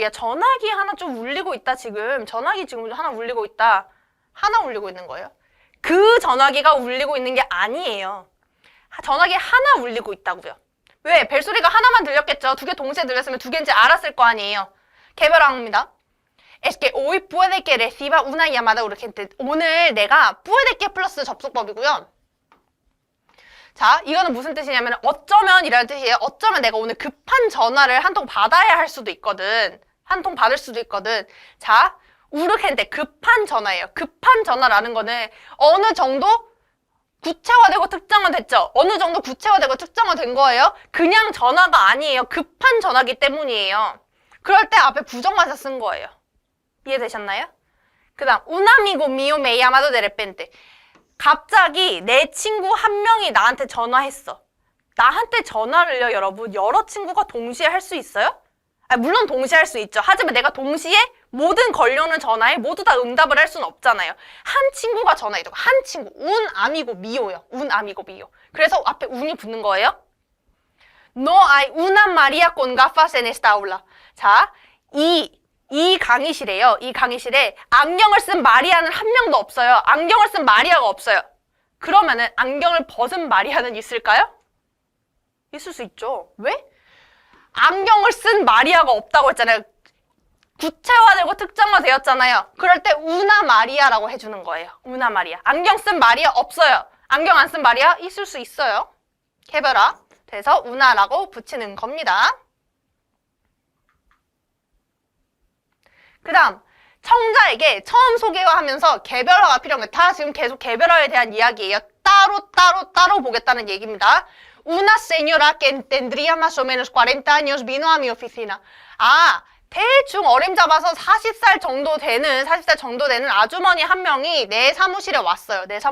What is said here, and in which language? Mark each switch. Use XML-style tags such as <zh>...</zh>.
<ko>야, 전화기 하나 좀 울리고 있다, 지금. 전화기 지금 하나 울리고 있다. 하나 울리고 있는 거예요. 그 전화기가 울리고 있는 게 아니에요. 전화기 하나 울리고 있다고요. 왜? 벨소리가 하나만 들렸겠죠. 두 개 동시에 들렸으면 두 개인지 알았을 거 아니에요. 개별화합니다.</ko> <es>Es que hoy puede que reciba una llamada urgente.</es> <ko>오늘 내가 puede que 플러스 접속법이고요. 자, 이거는 무슨 뜻이냐면 어쩌면이라는 뜻이에요. 어쩌면 내가 오늘 급한 전화를 한 통 받아야 할 수도 있거든. 한 통 받을 수도 있거든. 자, 우르겐테 급한 전화예요. 급한 전화라는 거는 어느 정도 구체화되고 특정화됐죠. 어느 정도 구체화되고 특정화된 거예요. 그냥 전화가 아니에요. 급한 전화기 때문이에요. 그럴 때 앞에 부정관사 쓴 거예요. 이해되셨나요? 그 다음</ko> <es>un amigo mío me ha llamado de repente.</es> <ko>갑자기 내 친구 한 명이 나한테 전화했어. 나한테 전화를요, 여러분. 여러 친구가 동시에 할 수 있어요? 물론 동시에 할 수 있죠. 하지만 내가 동시에 모든 걸려오는 전화에 모두 다 응답을 할 수는 없잖아요. 한 친구가 전화해도 한 친구.</ko> <es>un amigo mío요. un amigo mío.</es> <ko>그래서 앞에 un이 붙는 거예요.</ko> <es>No hay una María con gafas en esta aula.</es> <ko>자, 이 강의실에요. 이 강의실에 안경을 쓴 마리아는 한 명도 없어요. 안경을 쓴 마리아가 없어요. 그러면은 안경을 벗은 마리아는 있을까요? 있을 수 있죠. 왜? 안경을 쓴 마리아가 없다고 했잖아요. 구체화되고 특정화되었잖아요. 그럴 때 우나 마리아라고 해주는 거예요. 우나 마리아. 안경 쓴 마리아 없어요. 안경 안 쓴 마리아 있을 수 있어요. 개별화. 그래서 우나라고 붙이는 겁니다. 그 다음 청자에게 처음 소개하면서 개별화가 필요한 거예요. 다 지금 계속 개별화에 대한 이야기예요. 따로 보겠다는 얘기입니다.</ko> <es>Una señora que tendría más o menos 40 años vino a mi oficina. 아,</es> <ko>대충 어림잡아서 40살 정도 되는 아주머니 한 명이 내 사무실에 왔어요.</ko>